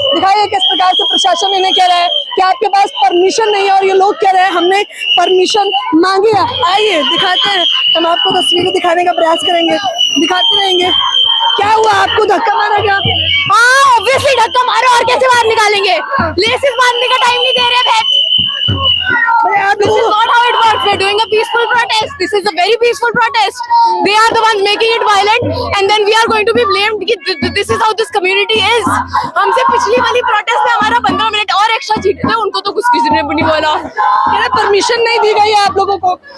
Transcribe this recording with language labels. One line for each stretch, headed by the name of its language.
Hindi: दिखाइए किस प्रकार से प्रशासन इन्हें कह रहा है कि आपके पास परमिशन नहीं है और ये लोग कह रहे हैं हमने परमिशन मांगी है। आइए दिखाते हैं, हम आपको तस्वीरें दिखाने का प्रयास करेंगे, दिखाते रहेंगे। क्या हुआ, आपको धक्का मारा क्या? हाँ ऑब्वियसली धक्का मारो, और कैसे बाहर निकालेंगे? लेसिस बांधने का टाइम नहीं दे रहे हैं।
English: This is not how it works. We're doing a peaceful protest. This is a very peaceful protest. They are the ones making it violent, and then we are going to be blamed. This is how this community is.
Hindi: हमसे पिछली वाली protest में हमारा 15 minute और extra जीते थे, उनको तो कुछ किसी ने भी नहीं बोला। परमिशन नहीं दी गई है आप लोगों को?